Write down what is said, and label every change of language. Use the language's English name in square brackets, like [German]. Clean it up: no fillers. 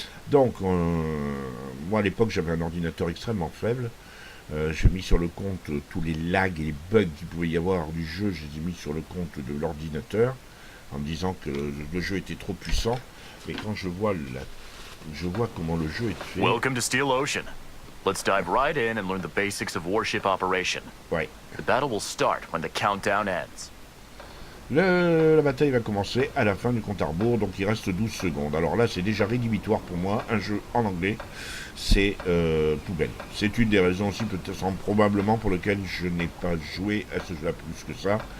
[French] Donc, moi à l'époque j'avais un ordinateur extrêmement faible. J'ai mis sur le compte tous les lags et les bugs qu'il pouvait y avoir du jeu, je les ai mis sur le compte de l'ordinateur en me disant que le jeu était trop puissant. Mais quand je vois comment le jeu est fait. [English] Welcome to Steel Ocean. Let's dive right in and learn the basics of warship operation. [French] Ouais. [English] The battle will start when the countdown ends. [French] La bataille va commencer à la fin du compte à rebours, donc il reste 12 secondes. Alors là, c'est déjà rédhibitoire pour moi. Un jeu en anglais, c'est poubelle. C'est une des raisons aussi, peut-être probablement, pour lesquelles je n'ai pas joué à ce jeu-là plus que ça.